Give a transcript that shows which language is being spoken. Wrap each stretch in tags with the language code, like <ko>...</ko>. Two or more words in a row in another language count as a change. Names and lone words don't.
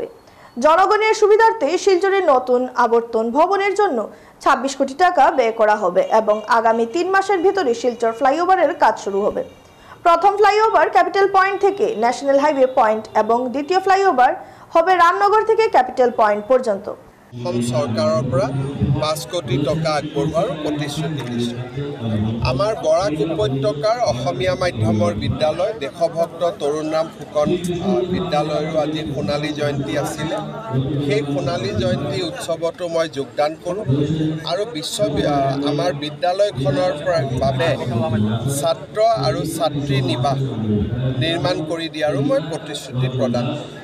<bn>জনগণের সুবিধার্থে শিলচরের নতুন আবর্তন ভবনের জন্য 26 কোটি টাকা ব্যয় করা হবে এবং আগামী 3 মাসের ভিতরে শিলচর ফ্লাইওভারের কাজ শুরু হবে। প্রথম ফ্লাইওভার ক্যাপিটাল পয়েন্ট থেকে ন্যাশনাল হাইওয়ে পয়েন্ট এবং দ্বিতীয় ফ্লাইওভার হবে রামনগর থেকে ক্যাপিটাল পয়েন্ট পর্যন্ত।</bn> <as>অসম চৰকাৰৰ পৰা 5 কোটি টকা আগবঢ়োৱাৰ প্ৰতিশ্ৰুতি দিছে। আমাৰ বৰাক উপত্যকাৰ অসমীয়া মাধ্যমৰ বিদ্যালয় দেশভক্ত তৰুণৰাম ফুকন বিদ্যালয়ৰো আজি সোণালী জয়ন্তী আছিলে। সেই সোণালী জয়ন্তী উৎসৱতো মই যোগদান কৰোঁ আৰু আমাৰ বিদ্যালয়খনৰ বাবে ছাত্ৰ আৰু ছাত্ৰী নিবাস নিৰ্মাণ কৰি দিয়াৰো মই প্ৰতিশ্ৰুতি প্ৰদান কৰোঁ।</as>